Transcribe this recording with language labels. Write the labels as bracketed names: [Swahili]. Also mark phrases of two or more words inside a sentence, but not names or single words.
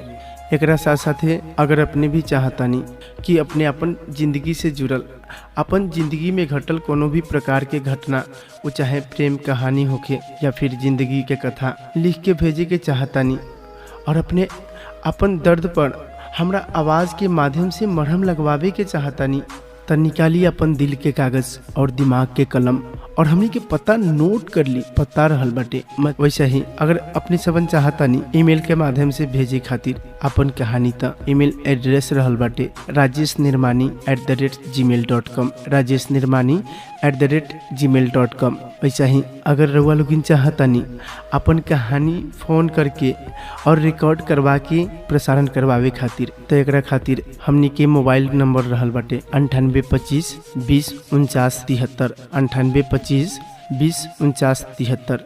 [Bhojpuri] एकरा साथ साथे अगर अपने भी चाहतानी कि अपने अपन जिंदगी से जुड़ल, अपन जिंदगी में घटल कोनो भी प्रकार के घटना, वो चाहे प्रेम कहानी होके या फिर जिंदगी के कथा, लिख के भेजे के चाहतानी और अपने अपन दर्द पर हमरा आवाज़ के माध्यम से मरहम लगवावे के चाहतानी, तो निकाली अपन दिल के कागज और दिमाग के कलम और हमनी के पता नोट कर ली, पता रहल बाटे। वैसे ही अगर अपने सबन चाहतानी ईमेल के माध्यम से भेजे खातिर अपन कहानी त [English] email address [Bhojpuri] रहल बाटे rajeshnirbani@gmail.com rajeshnirbani@gmail.com। वैसे ही अगर रउआ लोगिन चाहतानी अपन कहानी फोन करके और रिकॉर्ड करवा के प्रसारण करवावे खातिर तो एकरा खातिर हमनी के [English] mobile number [Bhojpuri] रहल बाटे 9825 20 49 73 9825 20 49 73।